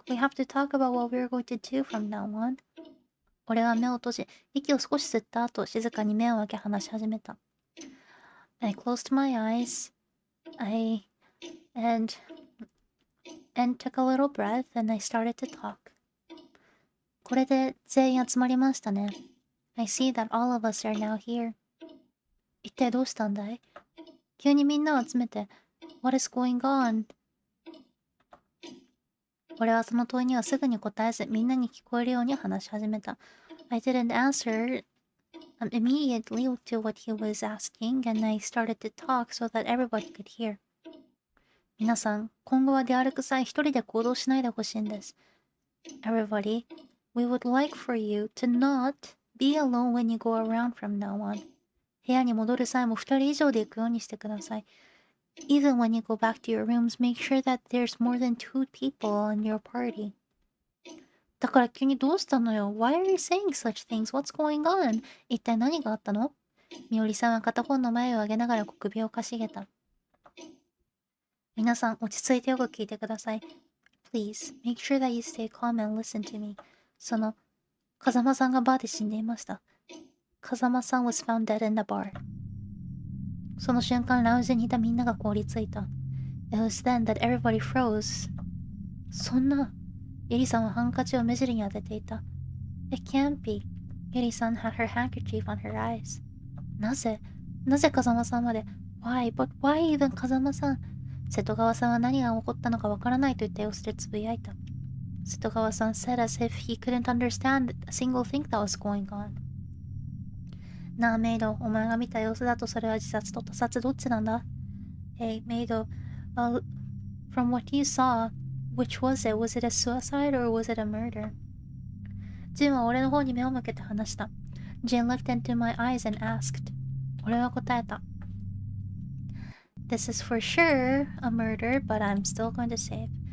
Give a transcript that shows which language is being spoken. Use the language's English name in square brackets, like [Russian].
[English] We have to talk about what we're going to do from now on. [Japanese] 俺は目を閉じ、息を少し吸った後、静かに目を開け話し始めた。 [English] I closed my eyes. And took a little breath and I started to talk. [Japanese] これで全員集まりましたね。 [English] I see that all of us are now here. [Japanese] 一体どうしたんだい？急にみんなを集めて、 [English] What is going on? [Japanese] 俺はその問いにはすぐに答えず、みんなに聞こえるように話し始めた。 [English] I didn't answer immediately to what he was asking, and I started to talk so that everybody could hear. [Japanese] 皆さん、今後は出歩く際一人で行動しないでほしいんです。 [English] Everybody, we would like for you to not be alone when you go around from now on. [Japanese] 部屋に戻る際も二人以上で行くようにしてください。 [English] Even when you go back to your rooms, make sure that there's more than 2 people on your party. [Japanese] だから急にどうしたのよ？ [English] Why are you saying such things? What's going on? [Japanese] 一体何があったの？みおりさんは片方の前を上げながら小首をかしげた。皆さん、落ち着いてよく聞いてください。 [English] Please, make sure that you stay calm and listen to me. [Japanese] 風間さんがバーで死んでいました。 [English] 風間さん was found dead in the bar. [Japanese] その瞬間、ラウンジにいたみんなが凍りついた。 [English] It was then that everybody froze. [Japanese] そんな。ゆりさんはハンカチを目尻に当てていた。 [English] It can't be. ゆりさん had her handkerchief on her eyes. [Japanese] なぜ風間さんまで。 [English] Why? But why even 風間さん。 [Japanese] 瀬戸川さんは何が起こったのかわからないといった様子でつぶやいた。 [English] 瀬戸川さん said as if he couldn't understand a single thing that was going on. [Japanese] なあ、メイド、お前が見た様子だとそれは自殺と他殺どっちなんだ？ [English] Hey, メイド、from what you saw, which was it? Was it a suicide or was it a murder? [Japanese] ジンは俺の方に目を向けて話した。 [English] Jin looked into my eyes and asked. [Japanese] 俺は答えた。 [English] This is for sure a murder, but I'm still going to save.